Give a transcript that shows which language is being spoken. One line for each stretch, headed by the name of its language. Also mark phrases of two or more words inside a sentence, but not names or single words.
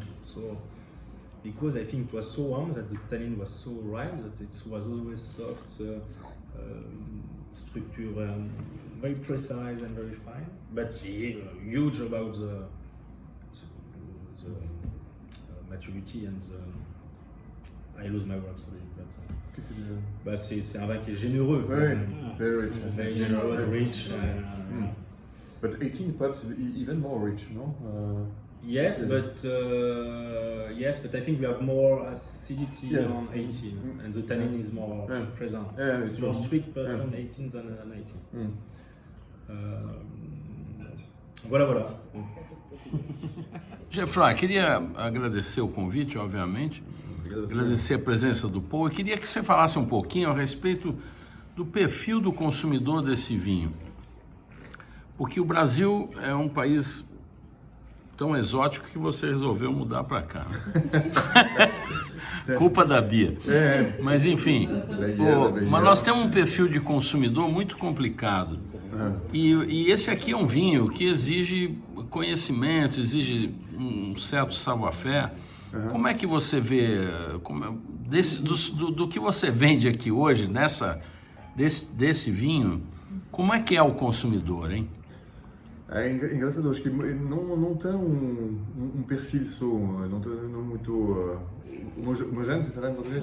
English: So because I think it was so warm that the tannin was so ripe that it was always soft. Structure very precise and very fine, but huge about the maturity and I lose my words, sorry, but
French: c'est un vin qui est généreux.
English: Very rich. Very generous, rich. But 18 perhaps even more rich, no? Yes, but I think we have more acidity on 18, and the tannin is more present. It's more sweet on 18 than 19. Voilà.
Portuguese: Geoffroy, queria agradecer o convite, obviamente, agradecer a presença do Paul e queria que você falasse um pouquinho a respeito do perfil do consumidor desse vinho, porque o Brasil é um país tão exótico que você resolveu mudar para cá. Culpa da Bia. Mas enfim, mas nós temos um perfil de consumidor muito complicado. E esse aqui é um vinho que exige conhecimento, exige um certo savoir-faire. Como é que você vê, do que você vende aqui hoje, desse vinho, como é que é o consumidor, hein? É engraçado, acho que não tem perfil só, não muito homogêneo, você fala em português?